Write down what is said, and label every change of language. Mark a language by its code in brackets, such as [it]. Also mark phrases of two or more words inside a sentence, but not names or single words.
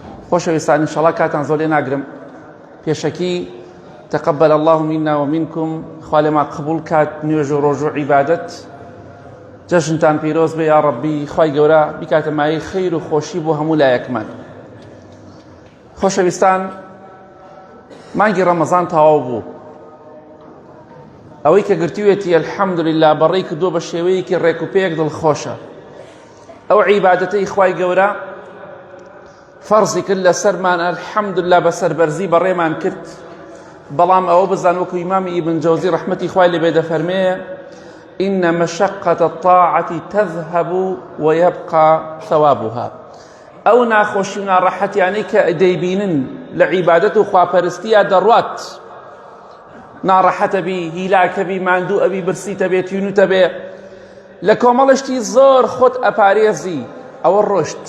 [ckb] خۆشەویستان ئینشەڵڵا کاتان زۆر لێ ناگرم. [ar] پێشەکی تقبل الله منا ومنكم، [ckb] خوا لێمان قبول کات نوێژ و ڕۆژ و عیبادەت. جەژنتان پیرۆز بێ یا ڕەبی، خوای گەورە بیکاتە مایەی خەیر و خۆشی بۆ هەموو لایەکمان. خۆشەویستان، مانگی ڕەمەزان تەواو بوو. ئەوەی کە گرتوویەتی ئەلحەمدولله بەڕێی کردووە بە شێوەیەکی ڕێک و پێک دڵخۆشە. ئەو عیبادەتەی خوای گەورە فەرزی کرد لەسەرمان، ئەلحەمدولله بە سەربەرزی بەڕێمان کرد. بەڵام ئەوە بزان وەکو ئیمامی ئیبن جەوزی ڕەحمەتی خوای لێبێ دەفەرمێ: [ar] إن مشقة الطاعة تذهب ويبقى ثوابها. [ckb] ئەو ناخۆشی و ناڕەحەتیانەی کە دەیبینن لە عیبادەت و خواپەرستیە دەڕوات، ناڕەحەتە بی، هیلاکە بی، ماندوو ئەبی، برسیتە بێ، تینوتە بێ، لە کۆمەڵشتی زۆر خۆت ئەپارێزی، ئەوە ڕۆشت.